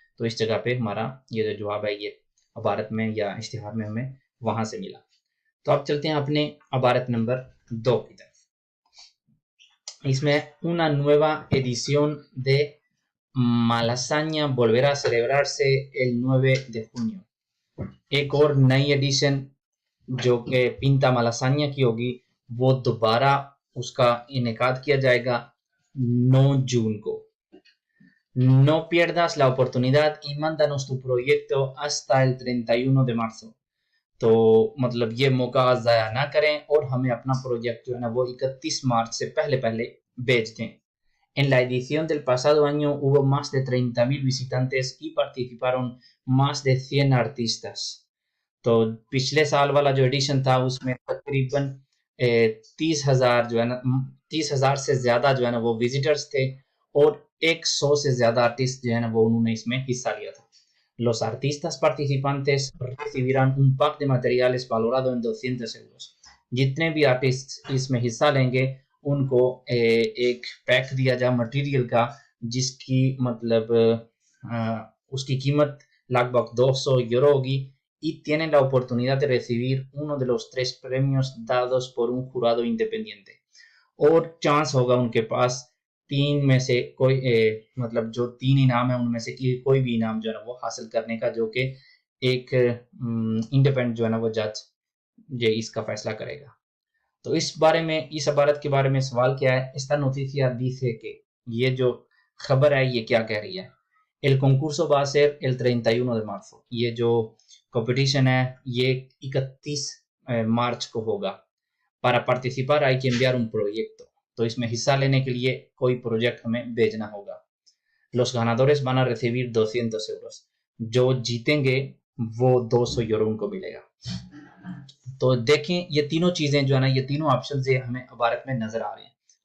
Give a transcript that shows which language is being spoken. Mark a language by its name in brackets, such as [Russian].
[Hindi] तो इस जगह पे हमारा ये जो जवाब है ये इबारत में या इश्तिहार में हमें वहां से मिला। तो अब चलते हैं अपने इबारत नंबर 2 की तरफ। [Spanish] इसमें una nueva edición de Malasaña volverá a celebrarse el 9 de junio। [Hindi] एक और नई एडिशन जो कि पिंता malasaña की होगी वो दोबारा उसका इनेकाद किया जाएगा 9 जून को। [Spanish] No pierdas la oportunidad y mándanos tu proyecto hasta el 31 de marzo। [Hindi] तो मतलब ये मौका ज़ाया ना करें और हमें अपना प्रोजेक्ट जो है ना वो 31 मार्च से पहले पहले भेज दें। [Spanish] En la edición del pasado año hubo más de 30.000 visitantes y participaron más de 100 artistas। [Hindi] तो पिछले साल वाला जो एडिशन था उसमें तकरीबन 30,000 जो है ना 30,000 से ज्यादा जो है ना वो विजिटर्स थे और 100 से ज्यादा आर्टिस्ट जो है ना वो उन्होंने इसमें हिस्सा लिया था। [Spanish] Los artistas participantes recibirán un pack de materiales valorado en 200 euros। [Hindi] जितने भी आर्टिस्ट इसमें हिस्सा लेंगे उनको एक पैक दिया जाए मटेरियल का जिसकी मतलब उसकी कीमत लगभग 200 यूरो होगी [Spanish] y tienen la oportunidad de recibir uno de los 3 premios dados por un jurado independiente। [Hindi] और चांस होगा उनके पास 3 में से कोई मतलब जो 3 इनाम है उनमें से कोई भी इनाम जो है ना वो हासिल करने का, जो कि एक इंडिपेंडेंट जो है ना वो जज ये इसका फैसला करेगा। तो इस इबारत के बारे में सवाल क्या है? [Spanish] Esta noticia dice que, [Hindi] ये जो खबर है ये क्या कह रही है? [Spanish] El concurso va a ser el 31 de marzo। [Hindi] ये जो कंपटीशन है ये 31 मार्च को होगा। [Spanish] Para participar hay que enviar un proyecto। [Hindi] तो इसमें हिस्सा लेने के लिए कोई प्रोजेक्ट हमें भेजना होगा। [Spanish] Los ganadores van a recibir 200 euros। [Hindi] जो जीतेंगे वो 200 यूरो उनको मिलेगा। तो देखें ये तीनों चीजें जो है ना ये तीनों ऑप्शन ये हमें इबारत में नजर आ रहे हैं।